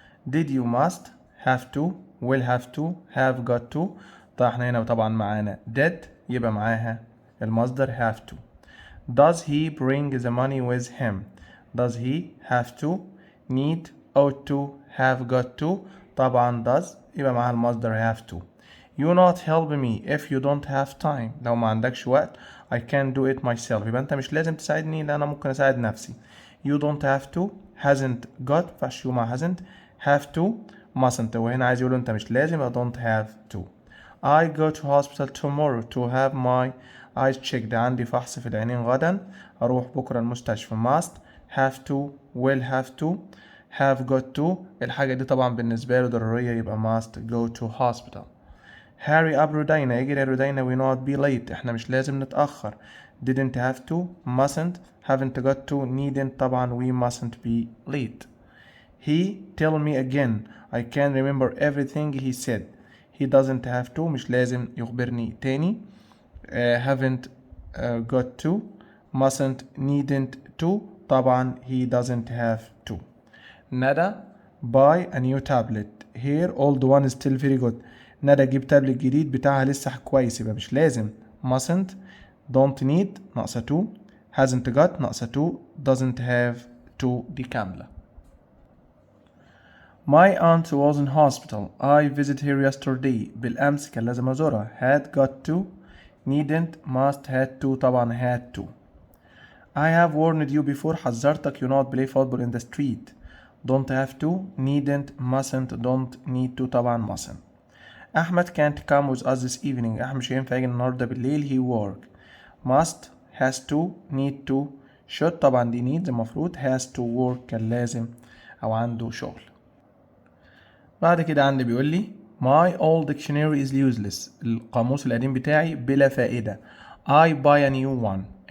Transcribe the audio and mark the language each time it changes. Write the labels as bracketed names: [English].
[English] did you must have to will have to have got to [Arabic] طبعا احنا هنا طبعا معانا [English] did [Arabic] يبقى معاها المصدر [English] have to. does he bring the money with him. does he have to need ought to have got to طبعا does [Arabic] يبقى معاها المصدر [English] have to. you not help me if you don't have time. [Arabic] لو ما عندكش وقت [English] I can do it myself [Arabic] يبقى انت مش لازم تساعدني لا انا ممكن اساعد نفسي. [English] you don't have to hasn't got مينفعش you مع hasn't have to mustn't [Arabic] وهنا عايز يقول انت مش لازم يبقى [English] don't have to. I go to hospital tomorrow to have my eyes checked. [Arabic] عندي فحص في العينين غدا اروح بكره المستشفى. [English] must have to will have to have got to الحاجة دي طبعا بالنسبة له ضرورية يبقى must go to hospital. hurry up [Arabic] رودينا اجري يا رودينا [English] we not be late [Arabic] احنا مش لازم نتأخر. [English] didn't have to mustn't haven't got to needn't طبعا we mustn't be late. he tell me again I can remember everything he said. he doesn't have to [Arabic] مش لازم يخبرني تاني. [English] haven't got to mustn't needn't to طبعا he doesn't have to. ندى buy a new tablet. here old one is still very good. [Arabic] ندى جيب تابلت جديد بتاعها لسه كويس يبقى مش لازم mustn't don't need ناقصة to hasn't got ناقصة to doesn't have to دي كاملة. [English] My aunt was in hospital. I visited her yesterday. [Arabic] بالأمس كان لازم أزورها. [English] had got to needn't must had to طبعا had to. I have warned you before حذرتك you not play football in the street. don't have to needn't mustn't don't need to طبعا mustn't. أحمد can't come with us this evening. [Arabic] أحمد مش هينفع يجي النهاردة بالليل [English] he work. must has to need to should طبعا دي need المفروض has to work [Arabic] كان لازم أو عنده شغل. بعد كده عندي بيقول لي [English] my old dictionary is useless. [Arabic] القاموس القديم بتاعي بلا فائدة. [English] I buy a new one.